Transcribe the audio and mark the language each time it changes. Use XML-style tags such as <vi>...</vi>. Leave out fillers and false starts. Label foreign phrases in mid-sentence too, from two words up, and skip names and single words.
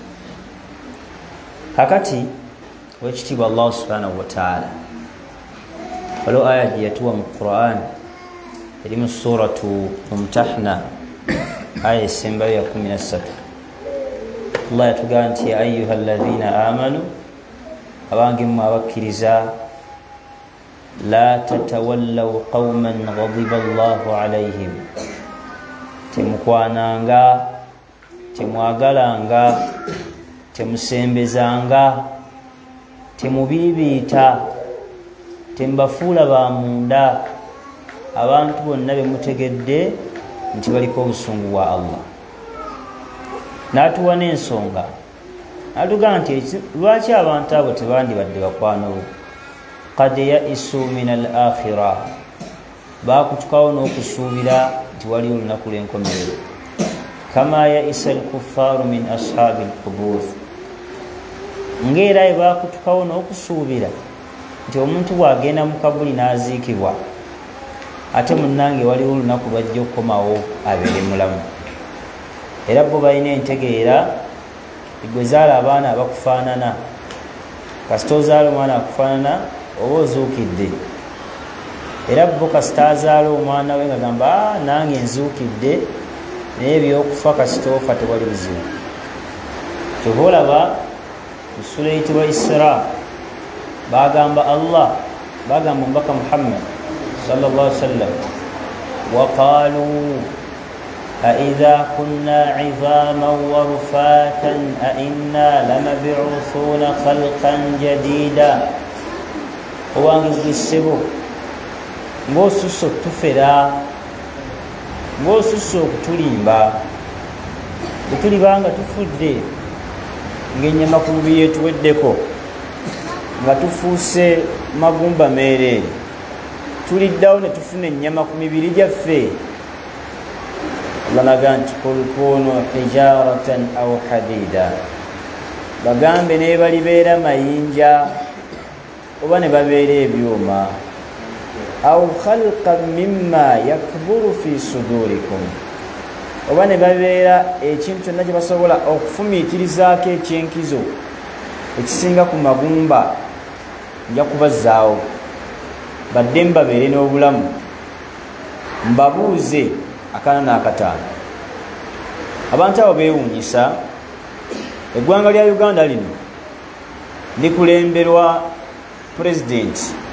<lg>Kakati wekitiibwa</lg> <ar>الله سبحانه وتعالى</ar> <lg>waliwo aya gye yatuwa mu Qur'an eri mu suratu Mumtahna aya esembayo ya 13. Allah yatugamba nti</lg> <ar>يا أيها الذين آمنوا,</ar> <lg>abange mmwe abakkiriza,</lg> <ar>لا تتولوا قوما غضب الله عليهم,</ar> <lg>temukwananga, temwagalanga, temusembezanga, temubiibiita, tembafuula ba munda, abantu bonna be mutegedde nti baliko obusungu bwa Allah. N'atuwa n'ensonga n'atugamba nti lwaki abantu abo tebandibadde bakwano be.</lg> <ar>قد يئسوا من الآخرة,</ar> <lg>baakutukawo n'okusuubira nti waliwo olunaku lw'enkomerero.</lg> <ar>كما يئس الكفار من أصحاب القبور,</ar> <lg>ng'era baakutukawo n'okusuubira nti omuntu bw'agenda mu kabuli n'aziikibwa ate munnange waliwo olunaku lwajja okukomawo abeere mulamu. era bo balina entegeera gwe zaala abaana abakufaanana kasita ozaala omwana akufaanana oba ozuukidde era bo kasita azaala omwana we nga gamba nange nzuukidde naye ebyokufa kasita ofa tewali buzibu kyova olaba mu sura eyitibwa Isra bagamba Allah bagamba omubaka Muhammad</lg> <ar>صلى الله عليه وسلم وقالوا أإذا كنا عظاما ورفاتا أإنا لمبعوثون خلقا جديدا</ar> <lg>owangizigisebo ng'osusse okutufera ng'osusse okutulimba bwetuliba nga tufudde ng'ennyama ku mubiri etuweddeko nga tufuuse magumba meereere tuliddawo ne tufuna ennyama ku mibiri gyaffe balaga nti</lg> <ar>قل كونوا حجارة أو حديدا</ar> <lg>bagambe ne balibeera mayinja oba ne babeera ebyuma</lg> <ar>أو خلقا مما يكبر في صدوركم</ar> <lg>oba ne babeera ekintu kyonna kye basobola okufumiitirizaako ekyenkizo ekisinga ku magumba nja kubazzaawo badde mbabeere n'obulamu mbabuuze akana n'akataano abantu abo beewuunyisa eggwanga lya Uganda lino likulemberwa pulezidenti</lg>